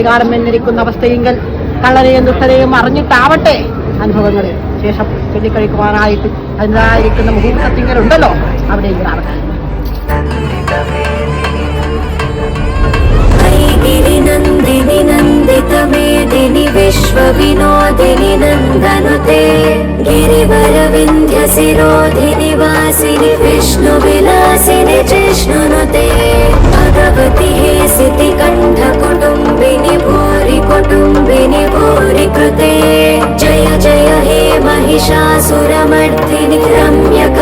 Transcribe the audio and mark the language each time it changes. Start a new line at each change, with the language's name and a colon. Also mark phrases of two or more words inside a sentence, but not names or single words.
Malayalam: എന്നിരിക്കുന്ന അവസ്ഥയെങ്കിൽ കള്ളനെയും ദുഷ്ടനെയും അറിഞ്ഞിട്ടാവട്ടെ അനുഭവങ്ങളിൽ ശേഷം ചൊല്ലിക്കഴിക്കുവാനായിട്ട് അതിൻ്റെതായിരിക്കുന്ന മുഹൂർത്തത്തിങ്കലുണ്ടല്ലോ അവിടേക്ക് നടക്കാം.
Sanskrit: नन्दिनि नन्दितमेदिनि विश्वविनोदिनि नन्दनुते गिरिवरविन्ध्यशिरोधिनि वासिनि विष्णुविलासिनि जिष्णुनुते भगवति हेसिति कण्ठकुटुम्बिनि भूरि कुटुम्बिनि भूरि कृते जय जय हे महिषासुरमर्दिनि